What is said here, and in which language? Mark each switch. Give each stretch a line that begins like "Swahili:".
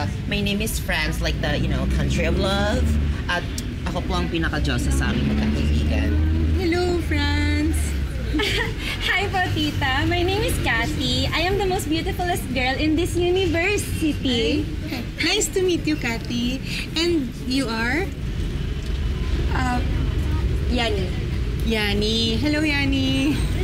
English: My name is Franz, like the, country of love.
Filipino: At ako po ang pinaka-Diyosa sa aming magkakaibigan.
English: Hello, Franz. Hi po, tita. My name is Kathy. I am the most beautifulest girl in this university. Nice to meet you, Kathy. And you are? Yani. Yani. Hello, Yani.